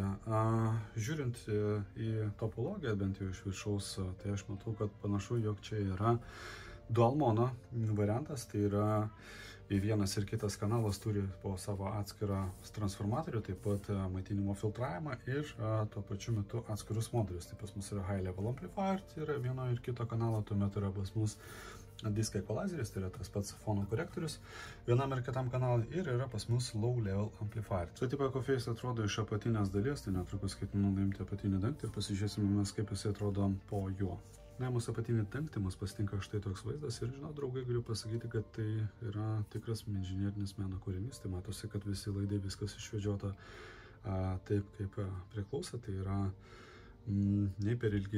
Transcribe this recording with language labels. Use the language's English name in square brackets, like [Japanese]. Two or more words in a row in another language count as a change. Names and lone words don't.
[Lithuanian] Žiūrint į topologiją, bent jau iš viršaus, tai aš matau, kad panašu, jog čia yra [English] dual mono [Lithuanian] variantas, tai yra vienas ir kitas kanalas turi po savo atskirą transformatorių, taip pat maitinimo filtravimą ir tuo pačiu metu atskirus modulius. Tai pas mus yra [English] high level amplifier, [Lithuanian] tai yra vieno ir kito kanalo, tuomet yra pas mus disk equalizeris, tai yra tas pats fono korektorius vienam ir kitam kanalui ir yra pas mus [English] low level amplifier. [Lithuanian] Štai taip Accuphase atrodo iš apatinės dalies, tai netrukus ketinu nuimti apatinį dangtį ir pasižiūrėsime mes, kaip jis atrodo po juo. Mūsų apatinį dangtį mus pasitinka štai toks vaizdas ir, draugai, galiu pasakyti, kad tai yra tikras inžinierinis meno kūrinys, tai matosi, kad visi laidai viskas išvedžiota taip, kaip priklauso, tai yra nei per ilgi,